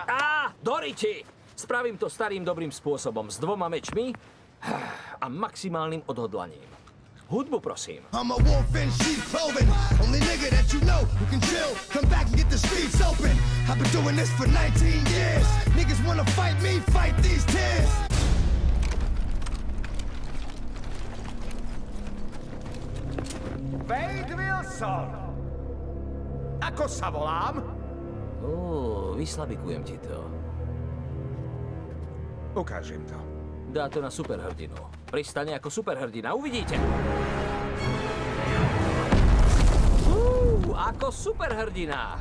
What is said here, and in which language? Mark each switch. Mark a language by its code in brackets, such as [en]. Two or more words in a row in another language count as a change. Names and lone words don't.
[sk] Doriti! Spravím to starým dobrým spôsobom, s 2 mečmi a maximálnym odhodlaním. Hudbu, prosím. [en] I'm a wolf in sheep clothing. Only nigga that you know who can chill. Come back and get the streets open. I've been doing this for 19 years. Niggas wanna fight me, fight these tears. Wade Wilson! [sk] Ako sa volám? Vyslabikujem ti to. Ukážem to. Dá to na superhrdinu. Pristane ako superhrdina, uvidíte. Ako superhrdina.